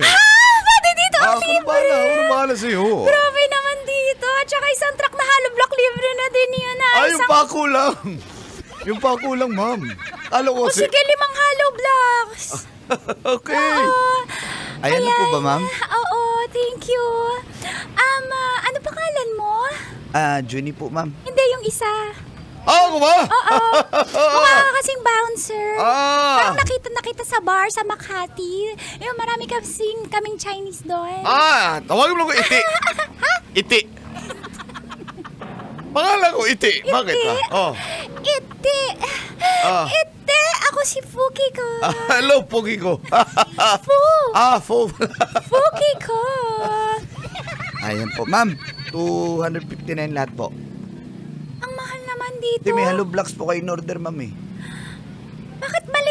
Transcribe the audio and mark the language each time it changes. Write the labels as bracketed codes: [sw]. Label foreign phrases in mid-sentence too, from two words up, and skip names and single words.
[tl] Pwede dito ang libre. Ako na bahala sa'yo. Grabe naman dito. At saka isang truck na hollow block libre na din yun. Yung pako lang. Yung pako lang, ma'am. Alam ko Sige, 5 hollow blocks. Okay. Ayan na po ba, ma'am? Oo. [en] thank you. [tl] Ano pangalan mo? Junie po, ma'am. Hindi, yung isa. Ako ba? Oo. Mukha ka kasing bouncer. Ah! Parang nakita sa bar sa Makati. Yung marami kaming Chinese doon. Tawagin mo ko Iti. Iti. Pangalan ko Iti. Bakit Iti? Oh. Iti. Iti. Ako si Fuki ko. Hello, Pogi ko. Fu. Fo. Fuki ko. Ayan po, ma'am. 259 lahat po. Ang mahal naman dito. Hindi, may hollow blocks po kayo in order, ma'am eh. Bakit mali?